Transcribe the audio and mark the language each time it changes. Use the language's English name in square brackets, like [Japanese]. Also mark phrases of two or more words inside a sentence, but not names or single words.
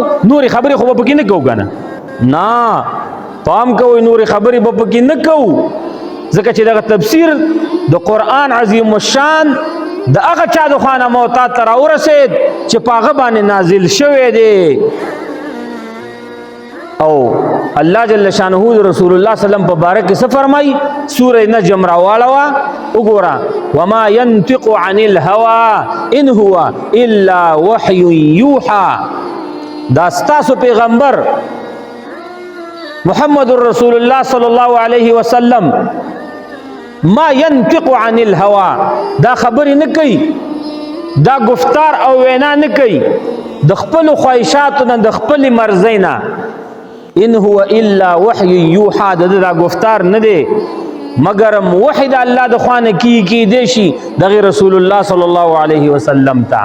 [Pashto] نور خبرې خو به پکې نه کوو کنه، نه پام کوئ، نور خبرې به پکې نه کوو، ځکه چې دغه تفسیر د قرآن عظیم الشان د هغه چا د خوانه موتا ته را ورسید چې په هغه باندې نازل شوی دی. او الله جل شانه رسول الله [Arabic] صلی الله علیه وسلم [Pashto] په باره کې څه فرمایي؟ سوره نجم راواړوه وګوره، [Arabic] وما ينطق عن الهوى ان هو الا وحي يوحى. [Pashto] دا ستاسو پیغمبر محمد رسول الله [Arabic] صلی الله علیه وسلم ما ينطق عن الهوا [Pashto] دا خبرې نه کوي، دا گفتار او وینا نه کوي د خپل خواهشاتو نه د خپل مرضۍ نه. [Arabic] ان هو الا وحی یوحى [Pashto] دا گفتار نه دی مگرم وحی د الله د خوا نه کی دی شي دغه رسول الله [Arabic] صلی الله علیه وسلم [Pashto] ته.